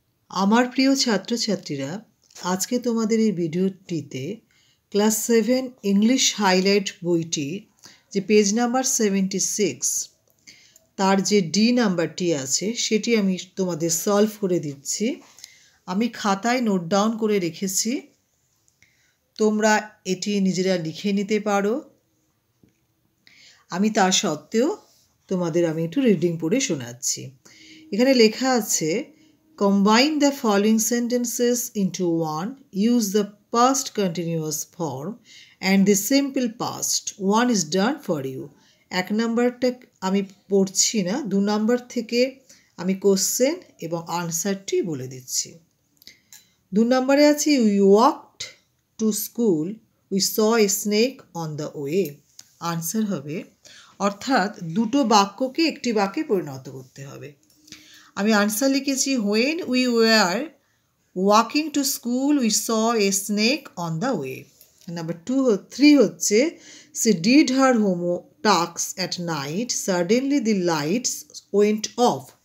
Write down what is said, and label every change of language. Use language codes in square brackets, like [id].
[bn] আমার প্রিয় ছাত্রছাত্রীরা, আজকে তোমাদের এই ভিডিওটিতে ক্লাস 7 ইংলিশ হাইলাইট বইটি যে পেজ নাম্বার 76 তার যে ডি নাম্বারটি আছে সেটি আমি তোমাদের সলভ করে দিচ্ছি। আমি খাতায় নোট ডাউন করে রেখেছি, তোমরা এটি নিজেরা লিখে নিতে পারো। আমি তা সত্ত্বেও তোমাদের আমি একটু রিডিং পড়ে শোনাচ্ছি। এখানে লেখা আছে, [en] combine the following sentences into one. Use the past continuous form and the simple past. One is done for you. [bn] এক নাম্বারটা আমি পড়ছি না, 2 নাম্বার থেকে আমি কোশ্চেন এবং আনসারটি বলে দিচ্ছি। 2 নাম্বারে আছে, [en] we walked to school, we saw a snake on the way. [bn] Answer হবে, অর্থাৎ দুটো বাক্যকে একটি বাক্যে পরিণত করতে হবে। আমি আনসার লিখেছি, [en] when we were walking to school we saw a snake on the way. [bn] Number 3 হচ্ছে, [en] she did her home tasks at night, suddenly the lights went off.